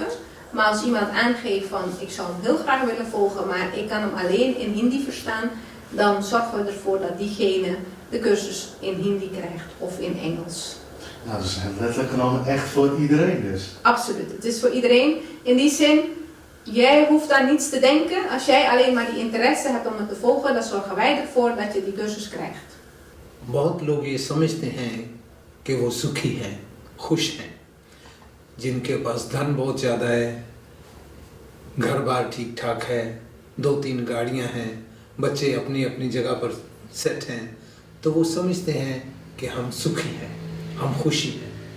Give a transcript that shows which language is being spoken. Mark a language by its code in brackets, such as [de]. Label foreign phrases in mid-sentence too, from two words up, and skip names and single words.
[nl] Maar als iemand aangeeft van ik zou hem heel graag willen volgen, maar ik kan hem alleen in Hindi verstaan, dan zorgen we ervoor dat diegene de cursus in Hindi krijgt of in Engels. Nou, dat is letterlijk genomen echt voor iedereen dus. Absoluut, het is voor iedereen. In die zin, jij hoeft aan niets te denken. Als jij alleen maar die interesse hebt om het te volgen, dan zorgen wij ervoor dat je die cursus krijgt. [hi] बहुत लोग ये समझते हैं कि वो सुखी हैं, खुश हैं, जिनके पास धन बहुत ज़्यादा है, घर बार ठीक ठाक है, 2-3 गाड़ियां हैं, बच्चे अपनी अपनी जगह पर सेट हैं, तो वो समझते हैं कि हम सुखी हैं, हम खुशी हैं।